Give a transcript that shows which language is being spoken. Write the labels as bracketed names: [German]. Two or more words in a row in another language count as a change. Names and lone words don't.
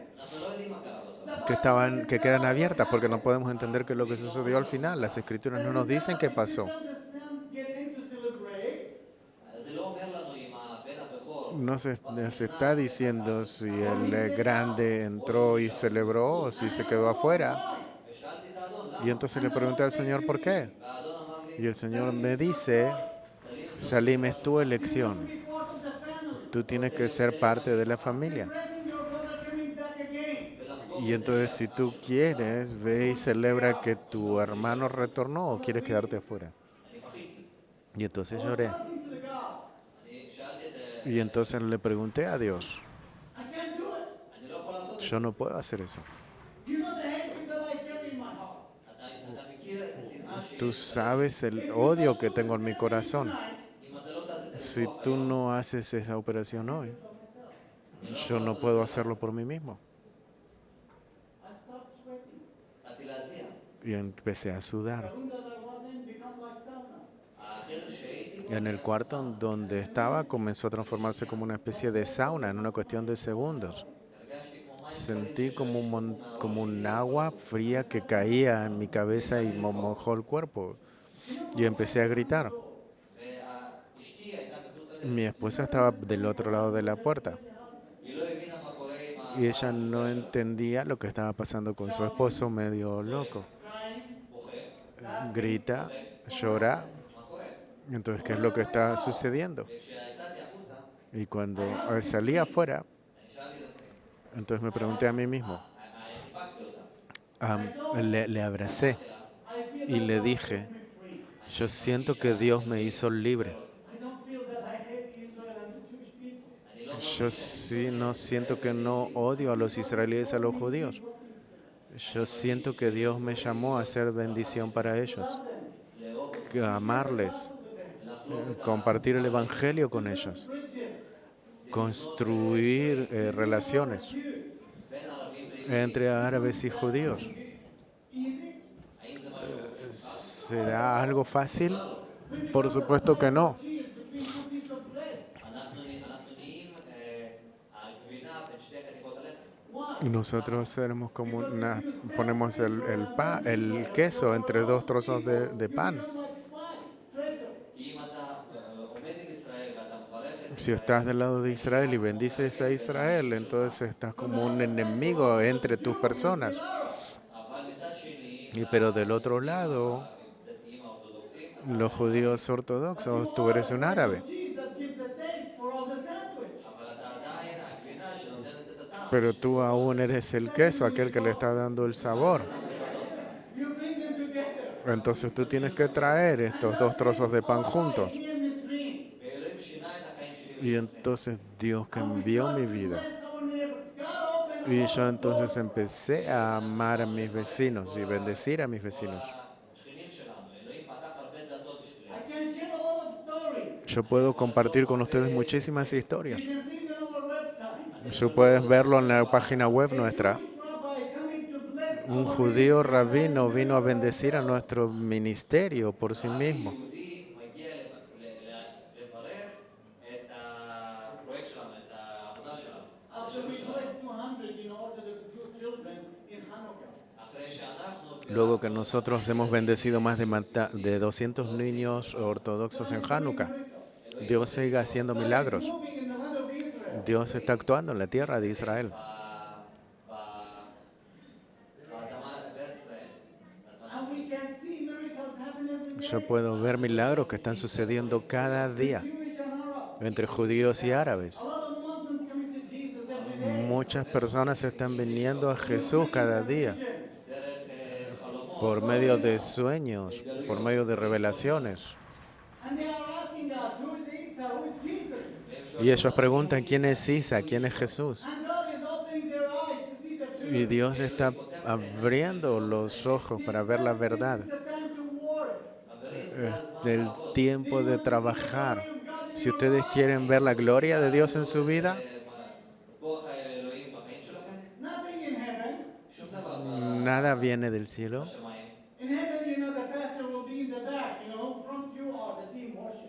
[Hebrew] אנחנו לא יודעים מה קרה בסוף. [Spanish] que quedan abiertas porque no podemos entender qué es lo que sucedió al final. Las escrituras no nos dicen qué pasó. [English] So the son get in to celebrate. [Hebrew] זה לא אומר לנו אם הבן הבכור, [Spanish] No se está diciendo si el grande entró y celebró o si se quedó afuera. [Hebrew] ושאלתי את האדון, [Spanish] Y entonces le pregunté al Señor por qué. [Hebrew] והאדון אמר לי, [Spanish] Y el Señor me dice, Salim, es tu elección. [English] Be part of the family. [Spanish] Tú tienes que ser parte de la familia. [English] Celebrating your brother coming back again. [Spanish] Y entonces si tú quieres, ve y celebra que tu hermano retornó o quieres quedarte afuera. Y entonces lloré. [English] Talking to the God. [Hebrew] אני שאלתי את, [Spanish] Y entonces le pregunté a Dios, [English] I can't do it. [Hebrew] אני לא יכול לעשות, [Spanish] yo no puedo hacer eso. [English] You know the hatred that I carry in my heart. [Hebrew] אתה מכיר את השנאה שלי, [Spanish] Tú sabes el odio que tengo en mi corazón. [Hebrew] אם אתה לא תעשה את זה, [Spanish] Si tú no haces esa operación hoy, yo no puedo hacerlo por mí mismo. [English] I stopped sweating. [Hebrew] התחלתי להזיע. [Spanish] Y empecé a sudar. [English] The room that I was in become like sauna. [Hebrew] החדר שהייתי בו, [Spanish] En el cuarto donde estaba comenzó a transformarse como una especie de sauna en una cuestión de segundos. [Hebrew] הרגשתי כמו מים, [Spanish] Sentí como un agua fría que caía en mi cabeza y me mojó el cuerpo. Y empecé a gritar. [Hebrew] ואשתי הייתה מחוץ לחדר, [Spanish] Mi esposa estaba del otro lado de la puerta [Hebrew] היא לא הבינה מה קורה עם [Spanish] y ella no entendía lo que estaba pasando con su esposo medio loco. [Hebrew] הבוכה, [Spanish] Grita, llora. [Hebrew] מה קורה? [Spanish] Entonces, ¿qué es lo que está sucediendo? [Hebrew] וכשיצאתי החוצה, [Spanish] Y cuando salí afuera, [Hebrew] אני שאלתי את עצמי, [Spanish] entonces me pregunté a mí mismo, [Hebrew] חיבקתי אותה, [Spanish] le abracé y le dije, yo siento que Dios me hizo libre. [English] I don't feel that I hate Israel and the Jewish people. [Spanish] Yo sí no siento que no odio a los israelíes, a los judíos. Yo siento que Dios me llamó a hacer bendición para ellos, que amarles, compartir el evangelio con ellos, construir relaciones entre árabes y judíos. ¿Será algo fácil? Por supuesto que no. [Hebrew] אנחנו נהיים הגבינה בין שתי חתיכות הלחם. [Spanish] Nosotros seremos como ponemos el queso entre dos trozos de pan. [Hebrew] כי אם אתה עומד עם ישראל ואתה מברך את [Spanish] Si estás del lado de Israel y bendices a Israel, entonces estás como un enemigo entre tus personas. Pero del otro lado, [Hebrew] הדתיים האורתודוקסים, [Spanish] los judíos ortodoxos, tú eres un árabe. [English] Cheese that gives the taste for all the sandwich. [Hebrew] אבל אתה עדיין הגבינה שנותנת את הטעם. [Spanish] Pero tú aún eres el queso, aquel que le está dando el sabor. [English] You bring them together. [Spanish] Entonces tú tienes que traer estos dos trozos de pan juntos. [English] Me and Miss Green. [Hebrew] ואלוהים שינה את החיים שלי. [Spanish] Y entonces Dios cambió mi vida. [English] Bless our neighbors. God open [Spanish] Y yo entonces empecé a amar a mis vecinos y bendecir a mis vecinos. [Hebrew] השכנים שלנו, אלוהים פתח הרבה דלתות בשבילנו. [English] I can share a lot of stories. [Spanish] Yo puedo compartir con ustedes muchísimas historias. [English] You can see it on our website. [Spanish] Tú puedes verlo en la página web nuestra. [English] Jewish rabbi coming to bless [Spanish] Un [English] our [Spanish] judío rabino vino a bendecir a nuestro ministerio por sí mismo. [Hebrew] יהודי מגיע לברך את הפרויקט שלנו, את העבודה שלנו. [English] After we blessed 200 Orthodox Jew children in Hanukkah. [Hebrew] אחרי שאנחנו [Spanish] Luego que nosotros hemos bendecido más de 200 niños ortodoxos en Hanukkah, Dios sigue haciendo milagros. [English] Moving in the land of Israel. [Spanish] Dios está actuando en la tierra de Israel. [Hebrew] באדמה בישראל. [English] And we can see miracles happen every day. [Spanish] Yo puedo ver milagros que están sucediendo cada día [English] Jewish and Arab. [Spanish] entre judíos y árabes. [English] A lot of Muslims coming to Jesus every day. [Spanish] Muchas personas están viniendo a Jesús cada día por medio de sueños, por medio de revelaciones. [English] And they are asking us, who is Isa? Who is Jesus? [Spanish] Y ellos preguntan, ¿quién es Isa? ¿Quién es Jesús? [English] And God is opening their eyes to see the truth. [Spanish] Y Dios está abriendo los ojos para ver la verdad. [English] It's the time to work. [Spanish] Es el tiempo de trabajar. Si ustedes quieren ver la gloria de Dios en su vida, [Hebrew] כוח האלוהים בחיים שלכם, [English] Nothing in heaven. [Hebrew] שום דבר [Spanish] nada viene del cielo. [Hebrew] בשמיים. [English] In heaven, the pastor will be in the back, front you are the team worship.